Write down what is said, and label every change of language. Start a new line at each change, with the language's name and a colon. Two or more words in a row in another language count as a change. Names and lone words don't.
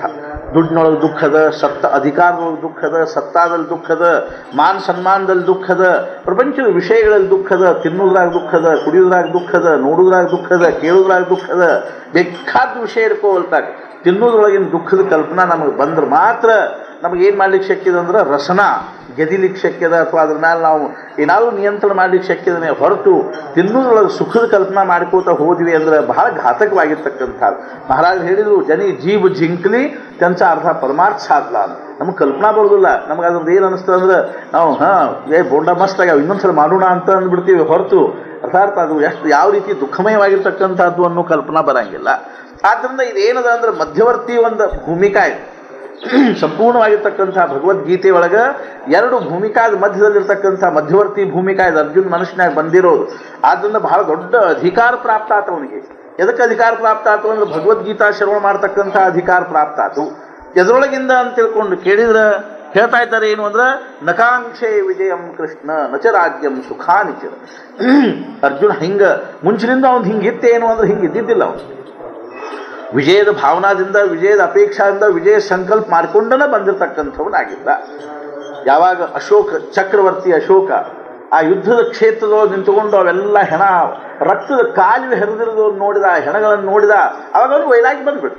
Kannada: ದುಡ್ಡಿನೊಳಗೆ ದುಃಖದ, ಅಧಿಕಾರದೊಳಗೆ ದುಃಖದ, ಸತ್ತಾದಲ್ಲಿ ದುಃಖದ, ಮಾನ ಸನ್ಮಾನದಲ್ಲಿ ದುಃಖದ, ಪ್ರಪಂಚದ ವಿಷಯಗಳಲ್ಲಿ ದುಃಖದ, ತಿನ್ನುವುದ್ರಾಗ ದುಃಖದ, ಕುಡಿಯೋದ್ರಾಗ ದುಃಖದ, ನೋಡುವುದ್ರಾಗ ದುಃಖದ, ಕೇಳುವುದ್ರಾಗ ದುಃಖದ, ಬೇಕಾದ ವಿಷಯ ಇರ್ಕೋಲ್ತಾಗ ತಿನ್ನೋದ್ರೊಳಗಿನ ದುಃಖದ ಕಲ್ಪನಾ ನಮಗೆ ಬಂದ್ರೆ ಮಾತ್ರ ನಮಗೇನು ಮಾಡ್ಲಿಕ್ಕೆ ಶಕ್ಯದ ಅಂದ್ರೆ ರಸನ ಗೆದಿಲಿಕ್ಕೆ ಶಕ್ಯದ, ಅಥವಾ ಅದ್ರ ಮೇಲೆ ನಾವು ಏನಾದರೂ ನಿಯಂತ್ರಣ ಮಾಡ್ಲಿಕ್ಕೆ ಶಕ್ಯದನೇ. ಹೊರತು ತಿನ್ನೋದ್ರೊಳಗೆ ಸುಖದ ಕಲ್ಪನಾ ಮಾಡ್ಕೋತಾ ಹೋದ್ವಿ ಅಂದ್ರೆ ಬಹಳ ಘಾತಕವಾಗಿರ್ತಕ್ಕಂಥದ್ದು. ಮಹಾರಾಜ್ ಹೇಳಿದ್ರು, ಜೀವ ಜಿಂಕ್ಲಿ
Marathi: त्यांचा अर्थ परमार्थ साधला
Kannada: ಅಂತ. ನಮಗೆ ಕಲ್ಪನಾ ಬರೋದಿಲ್ಲ. ನಮ್ಗೆ ಅದ್ರದ್ದು ಏನು ಅನಿಸ್ತದೆ ಅಂದ್ರೆ ನಾವು ಬೋಂಡ ಮಸ್ತ್ ಆಗ್ಯಾವ ಇನ್ನೊಂದ್ಸಲ ಮಾಡೋಣ ಅಂತ ಅಂದ್ಬಿಡ್ತೀವಿ. ಹೊರತು ಅರ್ಥಾತ್ ಅದು ಯಾವ ರೀತಿ ದುಃಖಮಯವಾಗಿರ್ತಕ್ಕಂಥದ್ದು ಅನ್ನೋ ಕಲ್ಪನಾ ಬರಂಗಿಲ್ಲ. ಆದ್ದರಿಂದ ಇದೇನದ ಅಂದ್ರೆ ಮಧ್ಯವರ್ತಿ ಒಂದು ಭೂಮಿಕಾ ಇದೆ. ಸಂಪೂರ್ಣವಾಗಿರ್ತಕ್ಕಂಥ ಭಗವದ್ಗೀತೆ ಒಳಗೆ 2 ಭೂಮಿಕಾದ ಮಧ್ಯದಲ್ಲಿರ್ತಕ್ಕಂಥ ಮಧ್ಯವರ್ತಿ ಭೂಮಿಕಾ ಇದೆ. ಅರ್ಜುನ್ ಮನುಷ್ಯನಾಗ ಬಂದಿರೋದು. ಆದ್ದರಿಂದ ಬಹಳ ದೊಡ್ಡ ಅಧಿಕಾರ ಪ್ರಾಪ್ತ ಆತ ಅವನಿಗೆ. ಎದಕ್ಕೆ ಅಧಿಕಾರ ಪ್ರಾಪ್ತ ಆತು ಅಂದ್ರೆ ಭಗವದ್ಗೀತಾ ಶ್ರವಣ ಮಾಡ್ತಕ್ಕಂಥ ಅಧಿಕಾರ ಪ್ರಾಪ್ತ ಆತು. ಎದರೊಳಗಿಂದ ಅಂತ ತಿಳ್ಕೊಂಡು ಕೇಳಿದ್ರೆ ಹೇಳ್ತಾ ಇದ್ದಾರೆ ಏನು ಅಂದ್ರೆ
Sanskrit: ನಕಾಂಕ್ಷೆ ವಿಜಯಂ ಕೃಷ್ಣ ನಚ ರಾಜ್ಯಂ ಸುಖಾನಿಚ.
Kannada: ಅರ್ಜುನ ಮುಂಚಿನಿಂದ ಅವ್ನು ಹಿಂಗಿತ್ತೇನು ಅಂದ್ರೆ ಹಿಂಗಿದ್ದಿದ್ದಿಲ್ಲ. ಅವನು ವಿಜಯದ ಭಾವನಾದಿಂದ, ವಿಜಯದ ಅಪೇಕ್ಷಾದಿಂದ, ವಿಜಯ ಸಂಕಲ್ಪ ಮಾಡಿಕೊಂಡನ ಬಂದಿರತಕ್ಕಂಥವನಾಗಿದ್ದ. ಯಾವಾಗ ಚಕ್ರವರ್ತಿ ಅಶೋಕ ಆ ಯುದ್ಧದ ಕ್ಷೇತ್ರದೊಳಗೆ ನಿಂತುಕೊಂಡು ಅವೆಲ್ಲ ಹೆಣ ರಕ್ತದ ಕಾಲುವೆ ಹರಿದಿರೋದನ್ನು ನೋಡಿದ, ಆ ಹೆಣಗಳನ್ನು ನೋಡಿದ, ಅವಾಗ ಅವನು ವೈರಾಗಿ ಬಂದುಬಿಡ್ತು.